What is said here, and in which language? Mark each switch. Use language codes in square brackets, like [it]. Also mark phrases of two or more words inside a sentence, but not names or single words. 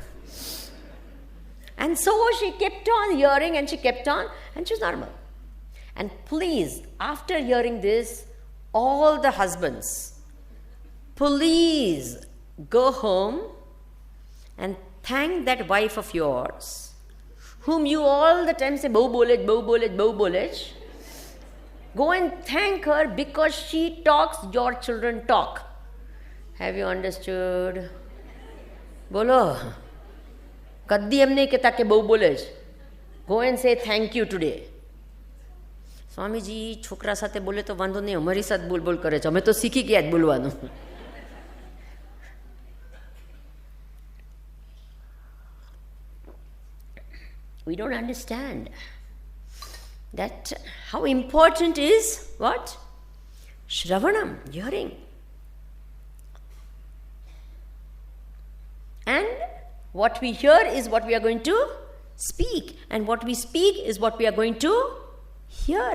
[en] And so she kept on hearing, and she kept on, and she was normal. And please, after hearing this, all the husbands, please go home and thank that wife of yours, whom you all the time say, [gu] "બહુ બોલે જ, બહુ બોલે જ, બહુ બોલે જ." [en] Go and thank her because she talks, your children talk. Have you understood? Bolo. [gu] કડી એમને કહેતા કે બહુ બોલે જ. [en] Go and say thank you today. [gu] સ્વામીજી છોકરા સાથે બોલે તો વાંધો નહીં, અમારી સાથે બોલ કરે છે, અમે તો શીખી ગયા જ બોલવાનું. [en] We don't understand that how important is what? Shravanam, hearing. And what we hear is what we are going to speak, and what we speak is what we are going to hear.